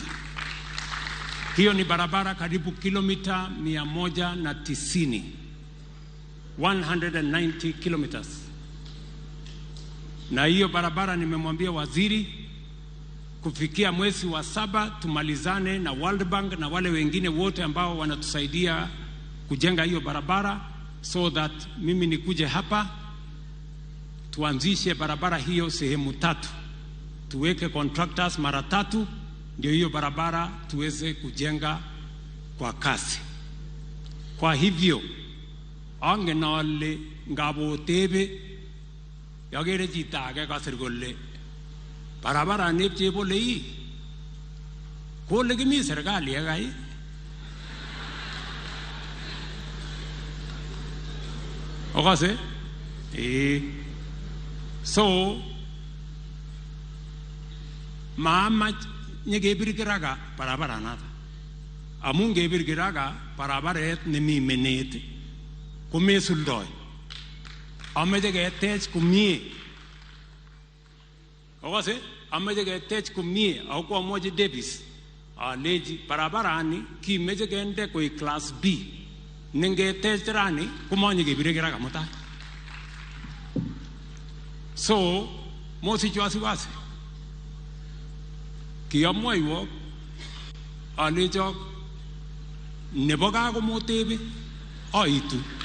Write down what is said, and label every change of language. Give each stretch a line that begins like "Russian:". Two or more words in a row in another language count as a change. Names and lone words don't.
Swahili: Hiyo ni barabara karibu kilomita 190, 190 kilometers. Na hiyo barabara nimemwambia waziri kufikia mwezi wa 7 tumalizane na World Bank na wale wengine wote ambao wanatusaidia kujenga hiyo barabara,
English: so that
Swahili: mimi nikuje hapa tuanzishe barabara hiyo sehemu 3, tuweke contractors mara 3, ndio hiyo barabara tuweze kujenga kwa kasi.
Kalenjin: Kwa hivyo angenale ngabo tebe yagere jitage kasir golle barabara nep chebole yi kole kimi serikali yakai okase so mama nyekebir kiraga barabara nata amun ngebir kiraga barabaret nemi menet komesuldoi ameche ketech komie okase ameche ketech komie ako amwochi Davis aleji barabarani kimeche kende koi class B nengetech rani komanye kebire kiraga mutai so mosich wasiwasi kiyamwoiwok alechok nebo kakomotebi aitu